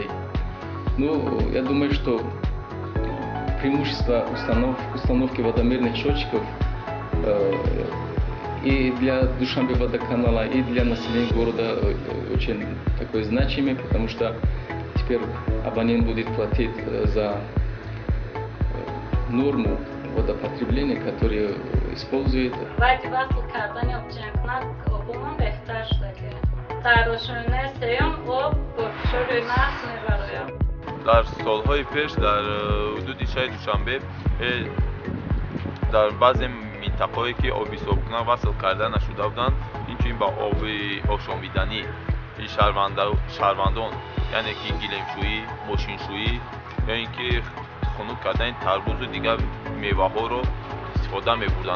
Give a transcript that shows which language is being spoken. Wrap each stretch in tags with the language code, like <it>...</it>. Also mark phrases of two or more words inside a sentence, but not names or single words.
<ru>Я думаю, что преимущество установки водомерных счетчиков и для Душанбе водоканала, и для населения города очень такой значимый, потому что теперь абонент будет платить за норму водопотребления, которую использует.</ru> <fa>در سالهای پیش در حدود شهر دوشنبه در بعضی منطقه‌هایی که آبی صبحگاه وصل کرده نشده بودند اینچنین با آب آشامیدنی شهروندان یعنی که گیلمشویی، ماشینشویی یا اینکه خنک کردن تربوز و دیگر میوه‌ها رو استفاده می‌بردند.</fa>